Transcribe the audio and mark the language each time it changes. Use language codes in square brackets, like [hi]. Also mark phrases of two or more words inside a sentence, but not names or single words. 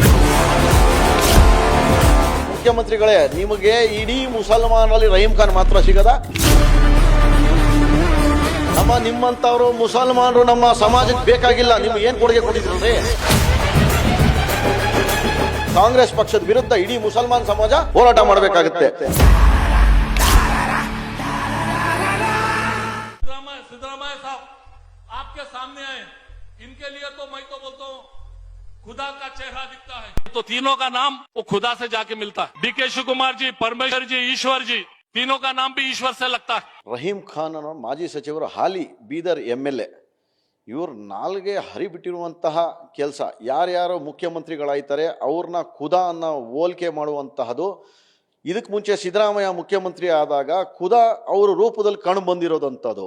[kn] ಮುಖ್ಯಮಂತ್ರಿಗಳೇ, ನಿಮಗೆ ಇಡೀ ಮುಸಲ್ಮಾನರಲ್ಲಿ ರಹೀಂ ಖಾನ್ ಮಾತ್ರ ಸಿಗದ? ನಿಮ್ಮಂತವ್ರು ಮುಸಲ್ಮಾನರು ನಮ್ಮ ಸಮಾಜಕ್ಕೆ ಬೇಕಾಗಿಲ್ಲ. ನಿಮ್ಗೆ ಏನ್ ಕೊಡುಗೆ ಕೊಟ್ಟಿದ್ರಲ್ರಿ? ಕಾಂಗ್ರೆಸ್ ಪಕ್ಷದ ವಿರುದ್ಧ ಇಡೀ ಮುಸಲ್ಮಾನ್ ಸಮಾಜ ಹೋರಾಟ ಮಾಡಬೇಕಾಗುತ್ತೆ. [hi] सिद्धरामैया साहब आपके सामने आए, इनके लिए तो मैं तो बोलता हूँ खुदा का चेहरा दिखता है, तो तीनों का नाम वो खुदा से जाके मिलता है. डी.के. शिव कुमार जी, परमेश्वर जी, ईश्वर जी, तीनों का नाम भी ईश्वर से लगता है. [kn] ರಹೀಂ ಖಾನ್ ಅನ್ನೋ ಮಾಜಿ ಸಚಿವರು, ಹಾಲಿ ಬೀದರ್ MLA, ಇವ್ರು ನಾಲ್ಗೆ ಹರಿಬಿಟ್ಟಿರುವಂತಹ ಕೆಲಸ. ಯಾರ್ಯಾರು ಮುಖ್ಯಮಂತ್ರಿಗಳಾಯ್ತಾರೆ ಅವ್ರನ್ನ ಖುದಾ ಅನ್ನೋ ಹೋಲಿಕೆ ಮಾಡುವಂತಹದ್ದು. ಇದಕ್ಕೆ ಮುಂಚೆ ಸಿದ್ದರಾಮಯ್ಯ ಮುಖ್ಯಮಂತ್ರಿ ಆದಾಗ ಖುದಾ ಅವರ ರೂಪದಲ್ಲಿ ಕಾಣು ಬಂದಿರೋದಂಥದ್ದು.